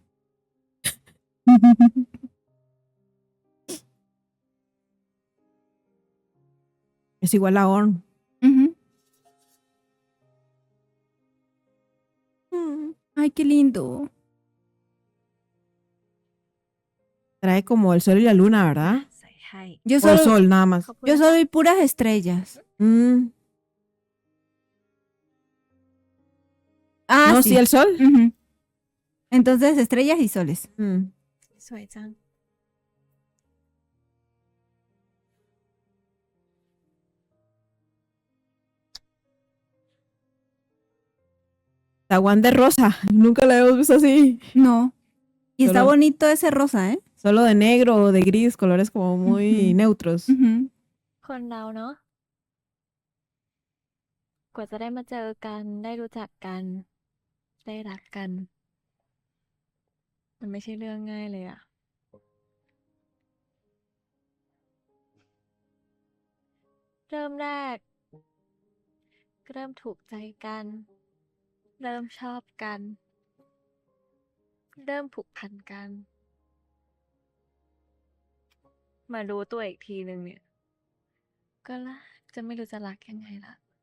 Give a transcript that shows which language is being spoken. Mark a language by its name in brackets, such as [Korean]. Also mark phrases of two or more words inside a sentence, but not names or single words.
[Spanish] Es igual a Orn. Ujú. Ay, qué lindo. Trae como el sol y la luna, ¿verdad? [Thai] ใส่ให้ [Spanish] Yo O el solo, sol, nada más. [Thai] ขอบคุณ [Spanish] yo [Thai] นะคะ [Spanish] solo vi puras estrellas. Mm. Ah, No, sí. sí, el sol. Ujú. Entonces, estrellas y soles. Mm. [Thai] สวยจัง [Spanish] Tawan de rosa. Nunca la hemos visto así. No. Y está Solo- bonito ese rosa, ¿eh? Solo de negro o de gris, colores como muy Ujú. neutros. Ujú. [Thai] คนเราเนาะ กว่าจะได้มาเจอกัน ได้รู้จักกัน ได้รักกัน มันไม่ใช่เรื่องง่ายเลยอะ เริ่มแรก ก็เริ่มถูกใจกัน เริ่มชอบกัน เริ่มผูกพันกัน มารู้ตัวอีกทีนึงเนี่ย ก็ละจะไม่รู้จะรักยังไงละ